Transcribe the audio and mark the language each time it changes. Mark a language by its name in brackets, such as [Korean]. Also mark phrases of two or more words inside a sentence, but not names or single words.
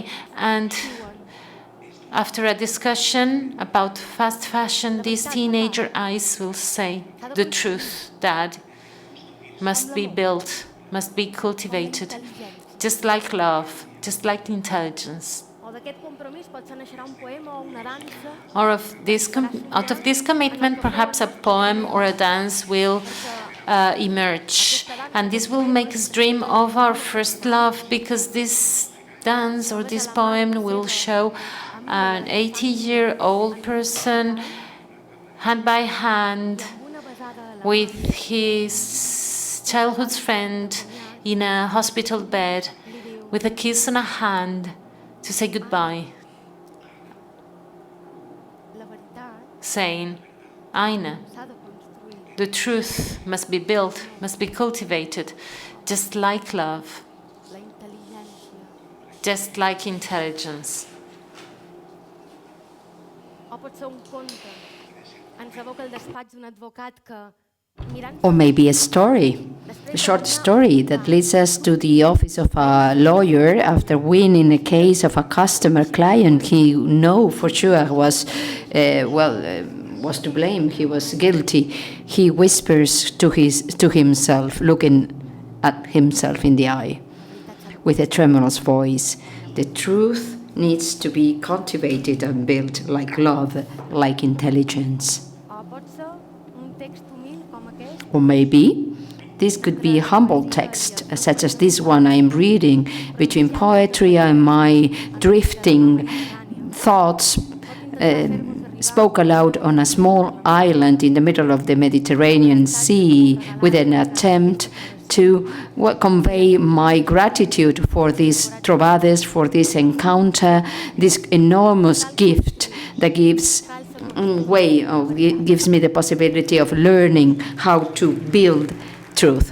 [English] And after a discussion about fast fashion, these teenager eyes will say, "The truth, Dad, must be built, must be cultivated, just like love, just like intelligence." [Catalan] O d'aquest compromís potser naixerà un poema o una dansa. [English] Or out of this commitment, perhaps a poem or a dance will emerge. And this will make us dream of our first love, because this dance or this poem will show an 80-year-old person, hand by hand, with his childhood friend in a hospital bed, with a kiss on a hand, to say goodbye, [Catalan] La veritat [English] saying, Aina, [Catalan] s'ha de construir. [English] the truth must be built, must be cultivated, just like love, [Catalan] La intel·ligència. [English] just like intelligence. [Catalan] O pot ser un conte. Ens evoca el despatx d'un advocat que, mirant... [English] Or maybe a story, a short story that leads us to the office of a lawyer after winning a case of a customer client he know for sure was to blame. He was guilty. He whispers to himself, looking at himself in the eye, with a tremulous voice, "The truth needs to be cultivated and built like love, like intelligence." [Catalan] O pot ser un text humil com aquest, [English] Or maybe this could be a humble text, such as this one I am reading, between poetry and my drifting thoughts spoke aloud on a small island in the middle of the Mediterranean Sea, with an attempt to convey my gratitude for this Trobades, for this encounter, this enormous gift that gives me the possibility of learning how to build truth.